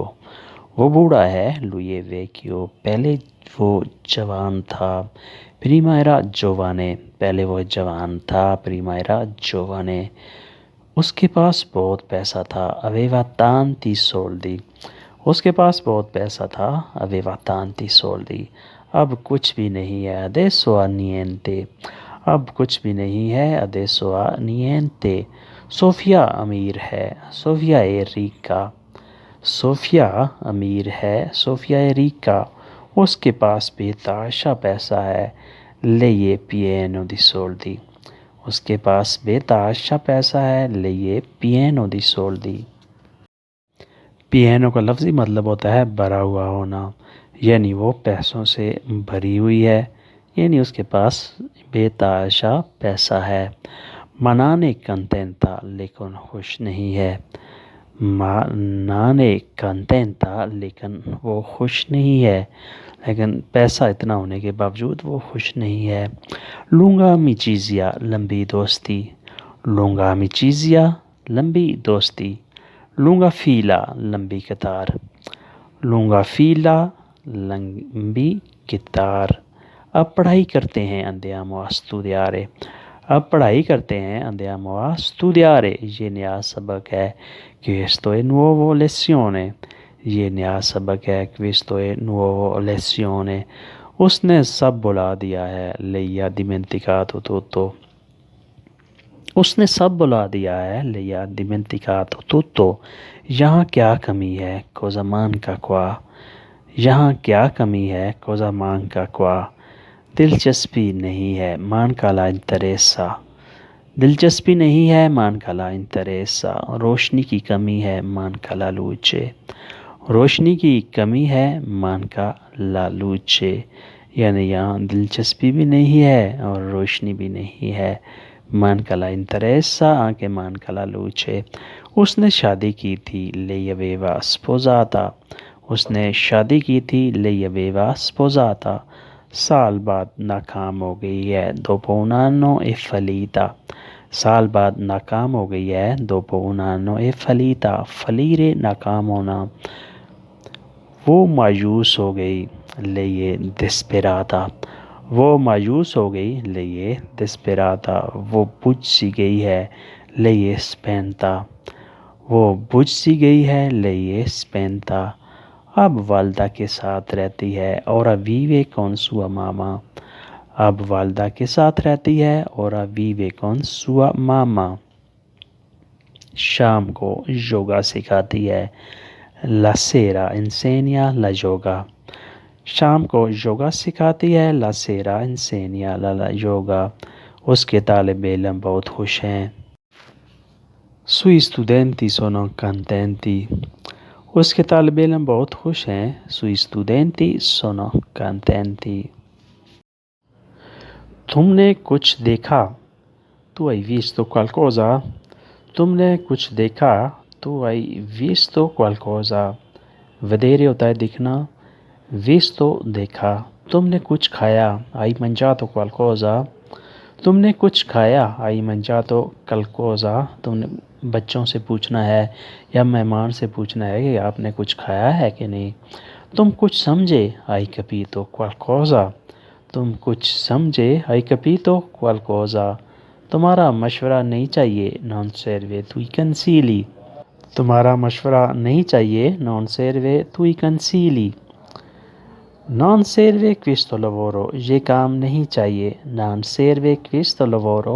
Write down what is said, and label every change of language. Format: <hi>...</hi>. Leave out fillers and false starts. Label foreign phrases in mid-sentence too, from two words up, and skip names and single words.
<ur>وہ بوڑھا ہے</ur> <it>lui è vecchio,</it> <ur>پہلے وہ جوان تھا</ur> <it>prima era giovane.</it> <ur>پہلے وہ جوان تھا</ur> <it>prima era giovane.</it> <ur>اس کے پاس بہت پیسہ تھا،</ur> <it>aveva tanti soldi.</it> <ur>اس کے پاس بہت پیسہ تھا،</ur> <it>aveva tanti soldi.</it> <ur>اب کچھ بھی نہیں ہے،</ur> <it>adesso ha niente۔</it> <ur>اب کچھ بھی نہیں ہے،</ur> <it>adesso ha niente۔</it> <ur>صوفیہ امیر ہے، صوفیہ ریکا۔ صوفیہ امیر ہے، صوفیہ ریکا۔ اس کے پاس بے تحاشا پیسہ ہے،</ur> <it>lei è pieno di soldi۔</it> <ur>اس کے پاس بے تحاشا پیسہ ہے،</ur> <it>lei è pieno di soldi۔</it> <ur>پیانو کا لفظی مطلب ہوتا ہے بھرا ہوا ہونا، یعنی وہ پیسوں سے بھری ہوئی ہے، یعنی اس کے پاس بے تحاشا پیسہ ہے۔</ur> <it>ma non è contenta,</it> <ur>لیکن خوش نہیں ہے۔</ur> <it>ma non è contenta,</it> <ur>لیکن وہ خوش نہیں ہے، لیکن پیسہ اتنا ہونے کے باوجود وہ خوش نہیں ہے۔</ur> <it>lunga amicizia,</it> <ur>لمبی دوستی۔</ur> <it>lunga amicizia,</it> <ur>لمبی دوستی۔</ur> <it>lunga fila,</it> <ur>لمبی قطار۔</ur> <it>lunga fila,</it> <ur>لمبی قطار۔ اب پڑھائی کرتے ہیں،</ur> <it>andiamo a studiare۔</it> <ur>اب پڑھائی کرتے ہیں،</ur> <it>andiamo a studiare۔</it> <ur>یہ نیا سبق ہے،</ur> <it>questo è nuovo lezione۔</it> <ur>یہ نیا سبق ہے،</ur> <it>questo è nuovo lezione۔</it> <ur>اس نے سب بلا دیا ہے،</ur> <it>lei ha dimenticato tutto۔</it> <ur>اس نے سب بلا دیا ہے،</ur> <it>lei ha dimenticato tutto۔</it> <ur>یہاں کیا کمی ہے،</ur> <it>cosa manca qua۔</it> <ur>یہاں کیا کمی ہے،</ur> <it>cosa manca qua۔</it> <ur>دلچسپی نہیں ہے،</ur> <it>manca la interessa۔</it> <ur>دلچسپی نہیں ہے،</ur> <it>manca la interessa۔</it> <ur>روشنی کی کمی ہے،</ur> <it>manca la luce۔</it> <ur>روشنی کی کمی ہے،</ur> <it>manca la luce۔</it> <ur>یعنی یہاں دلچسپی بھی نہیں ہے اور روشنی بھی نہیں ہے،</ur> <it>manca la interessa anche manca la luce۔</it> <ur>اس نے شادی کی تھی،</ur> <it>lei aveva sposata۔</it> <ur>اس نے شادی کی تھی،</ur> <it>lei aveva sposata۔</it> <ur>سال بعد ناکام ہو گئی ہے،</ur> <it>dopo un anno è fallita۔</it> <ur>سال بعد ناکام ہو گئی ہے،</ur> <it>dopo un anno è fallita۔</it> <ur>فلیرے ناکام ہونا۔ وہ مایوس ہو گئی،</ur> <it>lei è disperata۔</it> <ur>وہ مایوس ہو گئی،</ur> <it>lei è disperata۔</it> <ur>وہ بجھ سی گئی ہے،</ur> <it>lei è spenta۔</it> <ur>وہ بجھ سی گئی ہے،</ur> <it>lei è spenta۔</it> <ur>اب والدہ کے ساتھ رہتی ہے،</ur> <it>ora vive con sua mamma۔</it> <ur>اب والدہ کے ساتھ رہتی ہے،</ur> <it>ora vive con sua mamma۔</it> <ur>شام کو یوگا سکھاتی ہے،</ur> <it>la sera insegna la yoga۔</it> <ur>شام کو یوگا سکھاتی ہے،</ur> <it>la sera insegna la yoga۔</it> <ur>اس کے طالب علم بہت خوش ہیں،</ur> <it>sui studenti sono contenti۔</it> <ur>اس کے طالب علم بہت خوش ہیں،</ur> <it>sui studenti sono contenti۔</it> <ur>تم نے کچھ دیکھا،</ur> <it>tu hai visto qualcosa۔</it> <ur>تم نے کچھ دیکھا،</ur> <it>tu hai visto qualcosa۔</it> <ur>vedere ہوتا ہے دکھنا، visto دیکھا۔ تم نے کچھ کھایا،</ur> <it>hai mangiato qualcosa۔</it> <ur>تم نے کچھ کھایا،</ur> <it>hai mangiato qualcosa۔</it> <ur>تم نے بچوں سے پوچھنا ہے یا مہمان سے پوچھنا ہے کہ آپ نے کچھ کھایا ہے کہ نہیں۔ تم کچھ سمجھے،</ur> <it>hai capito qualcosa۔</it> <ur>تم کچھ سمجھے،</ur> <it>hai capito qualcosa۔</it> <ur>تمہارا مشورہ نہیں چاہیے،</ur> <it>non serve tui consigli۔</it> <ur>تمہارا مشورہ نہیں چاہیے،</ur> <it>non serve tui consigli۔ non serve questo lavoro۔</it> <ur>یہ کام نہیں چاہیے،</ur> <it>non serve questo lavoro۔</it>